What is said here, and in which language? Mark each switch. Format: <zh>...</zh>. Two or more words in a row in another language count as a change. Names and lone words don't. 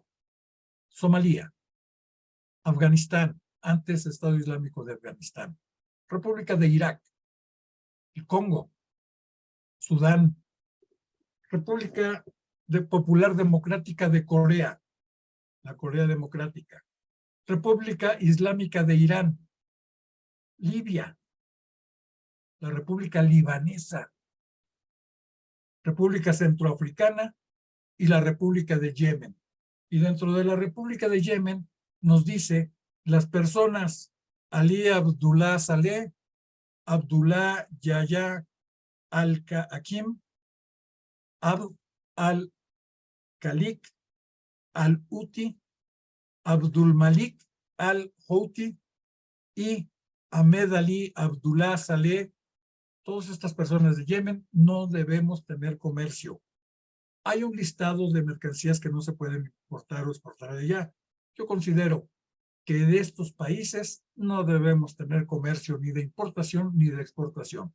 <es>Somalia, Afganistán, antes Estado Islámico de Afganistán, República de Irak, el Congo, Sudán, República Popular Democrática de Corea, la Corea Democrática, República Islámica de Irán, Libia, la República Libanesa, República Centroafricana y la República de Yemen. Y dentro de la República de Yemen nos dice las personas Ali Abdullah Saleh, Abdullah Yahya Al-Hakim, Abd al-Khalik al-Houthi, Abdul Malik al-Houthi y Ahmed Ali Abdullah Saleh. Todas estas personas de Yemen no debemos tener comercio. Hay un listado de mercancías que no se pueden importar o exportar de allá. Yo considero que de estos países no debemos tener comercio ni de importación ni de exportación.</es>